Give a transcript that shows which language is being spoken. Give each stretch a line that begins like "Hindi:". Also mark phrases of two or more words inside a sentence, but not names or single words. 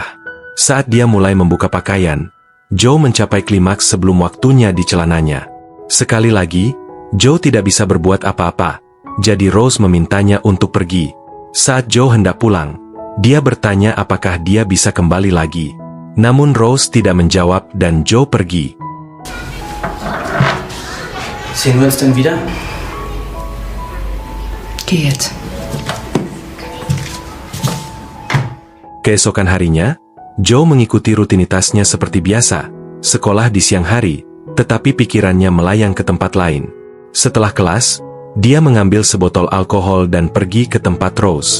Indonesian: Saat dia mulai membuka pakaian, Joe mencapai klimaks sebelum waktunya di celananya. Sekali lagi, Joe tidak bisa berbuat apa-apa, jadi Rose memintanya untuk pergi. Saat Joe hendak pulang, dia bertanya apakah dia bisa kembali lagi. Namun Rose tidak menjawab dan Joe pergi.
German: Sehen wir uns denn wieder? Geh jetzt.
Indonesian: Keesokan harinya, Joe mengikuti rutinitasnya seperti biasa, sekolah di siang hari, tetapi pikirannya melayang ke tempat lain. Setelah kelas, dia mengambil sebotol alkohol dan pergi ke tempat Rose.